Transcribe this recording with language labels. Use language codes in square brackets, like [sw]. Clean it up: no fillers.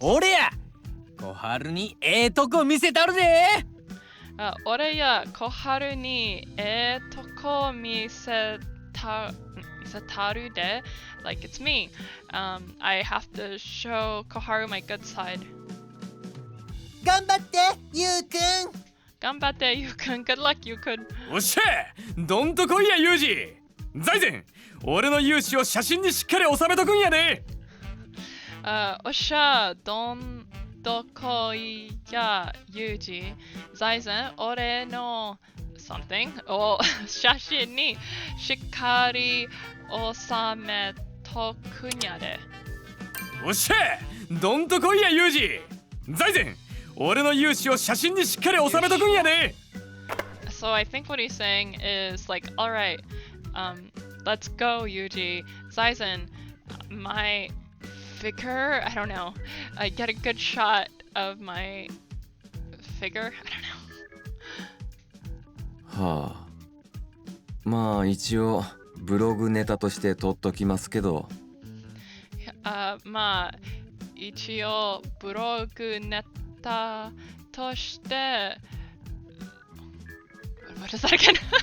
[ja] 俺や小春にとこ見せたるで俺や小春にとこ見せたるで [en] like it's me. I have to show Koharu my good side. [ja] 頑張ってゆうくん。頑張ってゆうくん。 [en] Good luck you could. [ja] おっしゃどんとこいやユージ財前俺の勇姿を写真にしっかり収めとくんやでおっしゃどんとこいやユージ財前俺の [en] something [ja] を写真にしっかり収めとくんやで。おっしゃどんとこいやユージ財前俺の勇姿を写真にしっかり収めとくんやで。 [en] So I think what he's saying is like, alright, let's go Yuji. Zaizen, my figure, I don't know, I get a good shot of my figure, I don't know. [ja] はあ。まあ一応ブログネタとして撮っときますけど。まあ一応ブログネタとして [en] What is that again?